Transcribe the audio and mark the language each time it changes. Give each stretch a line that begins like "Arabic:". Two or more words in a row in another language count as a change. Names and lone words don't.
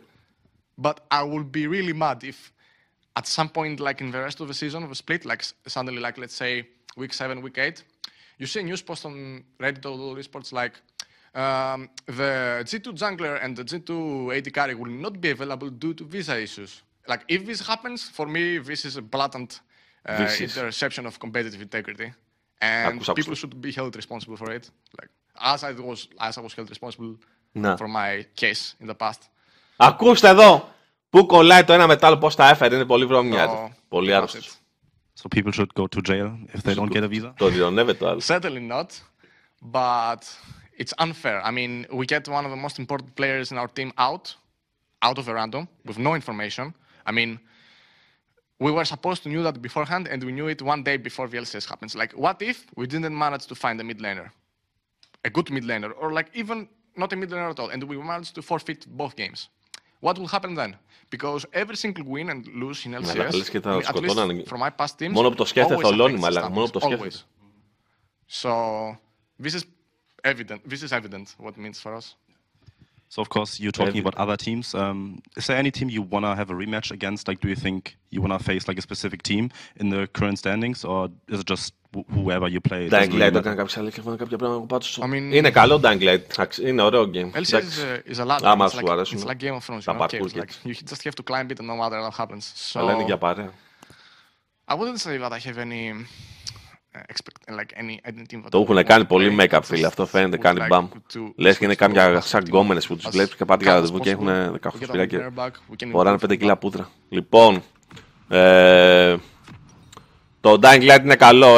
English: But I would be really mad if at some point, like in the rest of the season of a split, like suddenly, like let's say week 7, week 8, you see a news post on Reddit or esports like the G2 jungler and the G2 AD carry will not be available due to visa issues. Like if this happens, for me, this is a blatant interception of competitive integrity, and people should be held responsible for it. Like as I was held responsible for my case in the past.
Greek: Ακούστε εδώ! Πού κολλάει το ένα μετά άλλο, πώς τα έφερε, είναι πολύ βρωμιά. Πολύ άρρωστος.
English: So people should go to jail if they don't get a visa?
Greek: Το διονεύεται το άλλο.
English: Certainly not, but it's unfair. I mean, we get one of the most important players in our team out of a random, with no information. I mean, we were supposed to know that beforehand, and we knew it one day before the LCS happens. Like, what if we didn't manage to find a mid laner? A good mid laner, or like even not a mid laner at all, and we managed to forfeit both games. What will happen then? Because every single win and lose in LCS, at least from my past teams,
Greek: μόνο που το σκέφτεται θολώνει, μαλάκα. Μόνο που το σκέφτεται.
English: So, this is evident what it means for us. So, of course, you're talking about other teams. Is there any team you want to have a rematch against? Like, do you think you want to face like a specific team in the current standings, or is it just whoever you play?
Greek: Dying Light έκανε κάποιες αλήθειες, έκανε κάποια πράγματα πάντως. Είναι καλό Dying Light, είναι ωραίο game.
English: LCS is a lot.
Greek: Άμα σου αρέσουν.
English: It's like Game of Thrones. You just have to climb it and no matter what happens.
Greek: Αλλά είναι για παρέα.
English: I wouldn't say that I have any...
Greek: Το έχουν κάνει πολύ make-up, φίλε. Αυτό φαίνεται, κάνει μπαμ. Λες και είναι κάποια σαν γκόμενες που τους βλέπεις και πάτε για ραντεβού και έχουν 18 σπηλιά και φοράνε 5 κιλά πούτρα. Λοιπόν, το Dying Light είναι καλό.